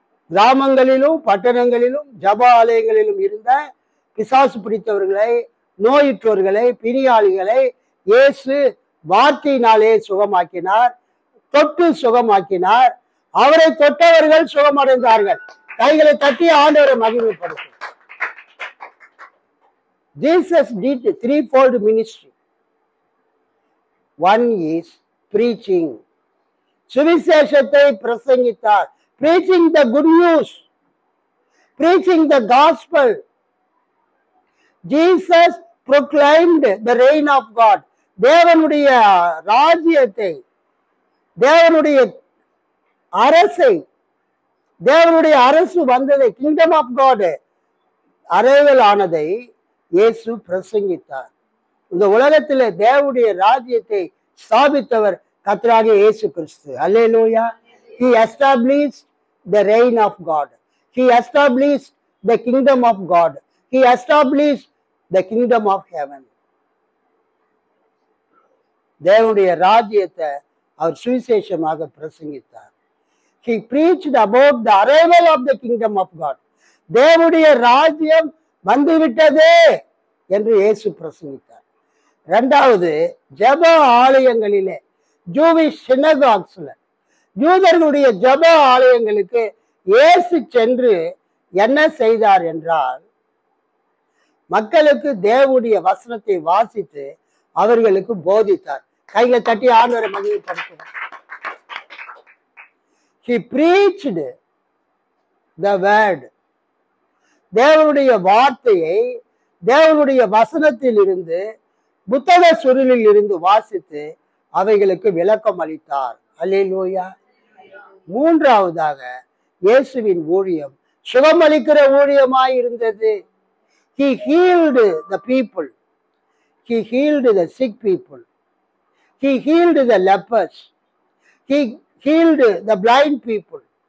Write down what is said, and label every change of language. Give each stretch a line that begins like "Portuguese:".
Tamil: கிராமங்களிலும் பட்டணங்களிலும் ஜப ஆலயங்களிலும் இருந்த பிசாசு பிடித்தவர்களை, நோயுற்றோர்களை, பிணியாளிகளை இயேசு வார்த்தையினாலே சுகமாக்கினார், தொட்டு சுகமாக்கினார். அவரை தொட்டவர்கள் சுகமடைந்தார்கள். கைகளை தட்டி ஆண்டவரை மகிமைப்படுத்தும்.
English: Jesus did threefold ministry. One is preaching.
Tamil: சுவிசேஷத்தை பிரசங்கித்தார்.
English: Preaching the good news. Preaching the gospel. Jesus proclaimed the reign of God.
Tamil: தேவனுடைய ராஜ்யத்தை, தேவனுடைய அரசை, தேவனுடைய அரசு வந்ததை, கிங்டம் ஆஃப் காட் அரைவல் ஆனதை இயேசு பிரசங்கித்தார். இந்த உலகத்தில் தேவனுடைய ராஜ்யத்தை ஸ்தாபித்தவர் கர்த்தராகிய இயேசு கிறிஸ்து. அல்லேலூயா.
English: He established the reign of God. He established the kingdom of God. He established the kingdom of heaven.
Tamil: தேவனுடைய ராஜ்யத்தை அவர் சுவிசேஷமாக பிரசங்கித்தார்.
English: He preached about the arrival of the kingdom of God.
Tamil: தேவனுடைய ராஜ்யம் வந்துவிட்டதே என்று இயேசு பிரசங்கித்தார். இரண்டாவது, ஜப ஆலயங்களிலே, ஜூவிஷ் சினகாக்ஸ்ல, யூதர்களுடைய ஜப ஆலயங்களுக்கு இயேசு சென்று என்ன செய்தார் என்றால், மக்களுக்கு தேவனுடைய வசனத்தை வாசித்து அவர்களுக்கு போதித்தார். கையில தட்டி ஆண்டவரை மகிமைப்படுத்தினார்.
English: He preached the word.
Tamil: தேவனுடைய வார்த்தையை தேவனுடைய வசனத்தில் இருந்து, புத்தக சுருளில் இருந்து வாசித்து அவைகளுக்கு விளக்கம் அளித்தார். அல்லேலூயா. மூன்றாவதாக, இயேசுவின் ஊழியம் சுகமளிக்கிற ஊழியமாய் இருந்தது.
English: He healed the people. He healed the sick people. He healed the lepers. He healed the blind people.